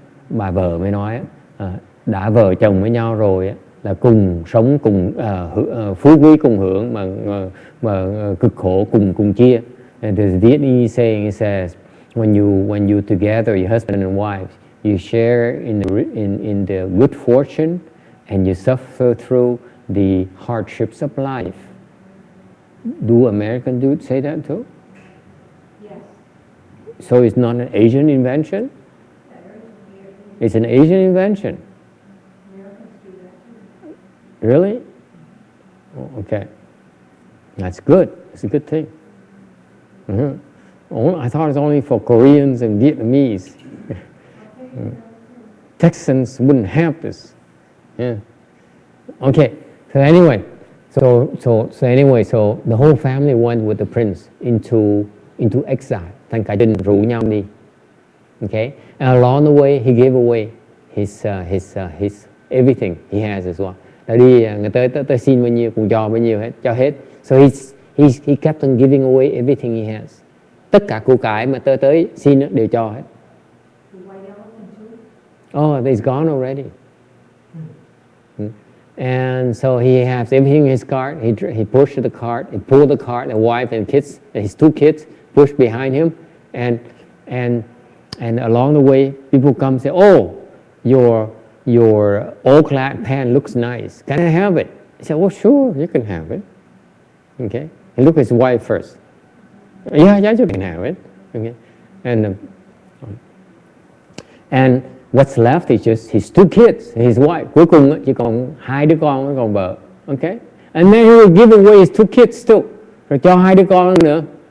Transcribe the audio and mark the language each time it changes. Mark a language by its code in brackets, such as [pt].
[vi] Bà vợ mới nói đã vợ chồng với nhau rồi là cùng sống cùng phú quý cùng hưởng mà cực khổ cùng chia. [en] And there's a Vietnamese saying, it says, when you together, your husband and wife, you share in the good fortune and you suffer through the hardships of life. Do American dudes say that too? Yes. So it's not an Asian invention? It's an Asian invention. Americans do that too. Really? Oh, okay. That's good. It's a good thing. I thought it was only for Koreans and Vietnamese. Texans wouldn't have this. Yeah. Okay. So anyway, so the whole family went with the prince into exile. [vi] Thành cả gia đình rủ nhau đi. [en] Okay. And along the way, he gave away his everything he has as well. [vi] Đã đi người tới xin bao nhiêu cũng cho bao nhiêu hết, cho hết. [en] So he kept on giving away everything he has. [vi] Tất cả của cải mà tới xin đều cho hết. [en] Oh, it's gone already. And so he has everything in his cart. He pushed the cart. He pulled the cart. The wife and kids, his two kids, pushed behind him. And along the way, people come and say, "Oh, your all-clad pant looks nice. Can I have it?" He said, "Well, sure, you can have it." Okay. He looked at his wife first. Yeah, you can have it. Okay. And what's left is just his two kids, his wife. [vi] Cuối cùng chỉ còn hai đứa con với còn vợ. [en] Okay. And then he will give away his two kids too. [vi] Rồi cho hai đứa con nữa.